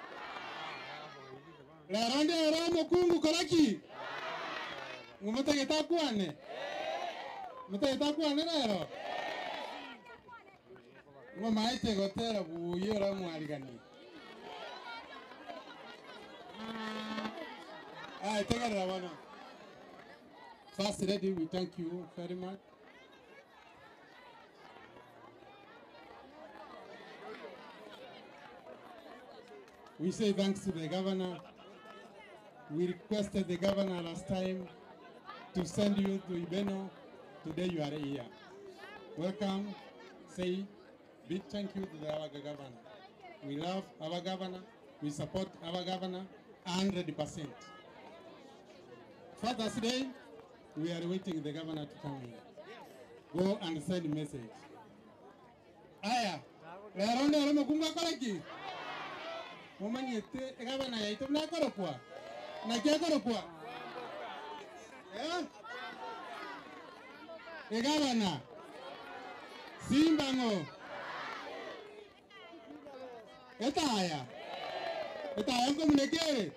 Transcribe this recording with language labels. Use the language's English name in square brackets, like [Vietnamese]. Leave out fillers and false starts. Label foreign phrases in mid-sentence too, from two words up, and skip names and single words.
[Gusii] leronde ero mokungu koraki ngumutageta kwane lero maite gotera buyo ra mwarigani tegerera bana. [English] First lady, we thank you very much. We say thanks to the governor. We requested the governor last time to send you to Ibeno. Today you are here. Welcome. Say big thank you to our governor. We love our governor. We support our governor 100%. Father's Day, we are waiting the governor to come in. Go and send a message. [Gusii] Aya, leronde alomo kunga koleki. Momanyete governor ya itomna korokwa. Na kia korokwa. Governor. Simbango. Etaya komunekere.